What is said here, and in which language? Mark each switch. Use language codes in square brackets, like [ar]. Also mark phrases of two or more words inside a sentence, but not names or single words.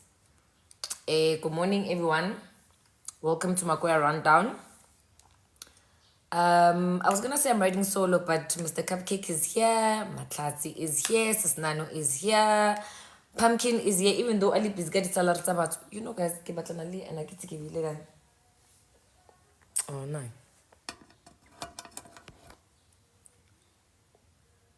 [en] Good morning everyone. Welcome to Magoya Rundown. I was gonna say I'm riding solo, but Mr. Cupcake is here, Matlatsi is here, Sis Nano is here, Pumpkin is here, even though Ali is getting a lot about, you know guys, [st] ke batlana le [en] and I get to give you later. Oh no.